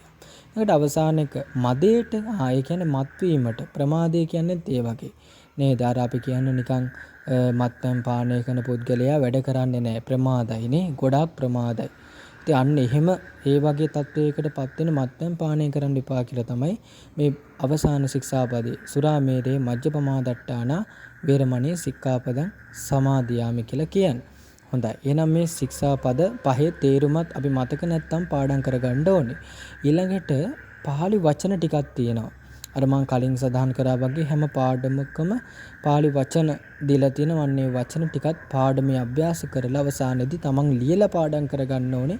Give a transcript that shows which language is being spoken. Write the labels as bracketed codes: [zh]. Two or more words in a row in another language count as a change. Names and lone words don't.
[si] ඊට අවසාන එක මදයට ඒ කියන්නේ මත්වීමට ප්‍රමාදය කියන්නේ ඒ වගේ. නේද? අර අපි කියන්නේ නිකන් මත්පැන් පානය කරන පුද්ගලයා වැඩ කරන්නේ නැහැ. ප්‍රමාදයි නේ. ගොඩාක් ප්‍රමාදයි. ඉතින් අන්න එහෙම ඒ වගේ තත්වයකටපත් වෙන මත්පැන් පානය කරන්න එපා කියලා තමයි මේ අවසාන ශික්ෂාපදේ [pi] සුරාමේරේ මජ්ජපමාදට්ඨාන වේරමණී සික්ඛාපදං සමාදියාමි [si] කියලා කියන්නේ. හොඳයි. එහෙනම් මේ ශික්ෂාපද පහේ තේරුමත් අපි මතක නැත්තම් පාඩම් කරගන්න ඕනේ. ඊළඟට පාළි වචන ටිකක් තියෙනවා. අර මම කලින් සඳහන් කරා වගේ හැම පාඩමකම පාළි වචන දීලා තියෙනවා. අන්නේ වචන ටිකත් පාඩමේ අභ්‍යාස කරලා අවසානයේදී තමන් ලියලා පාඩම් කරගන්න ඕනේ.